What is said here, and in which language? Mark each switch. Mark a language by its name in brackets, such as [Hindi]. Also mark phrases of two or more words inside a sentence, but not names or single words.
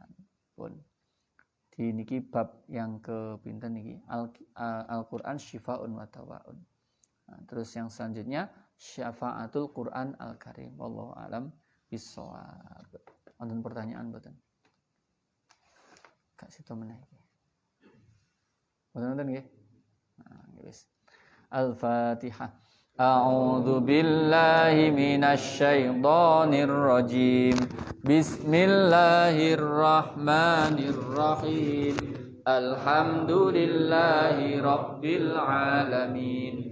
[Javanese] Pun di niki bab yang ke pinten niki [Arabic] القرآن شفاء ودواء. [Indonesian] Nah, terus yang selanjutnya [Arabic] شفاعة القرآن الكريم. والله أعلم بالصواب. [Javanese] Wonten pertanyaan mboten? Kak sito meneh iki. Wonten nggih? Nah, wis. Al-Fatihah. [Arabic] أعوذ بالله من الشيطان الرجيم. Bismillahirrahmanirrahim. الحمد لله رب العالمين.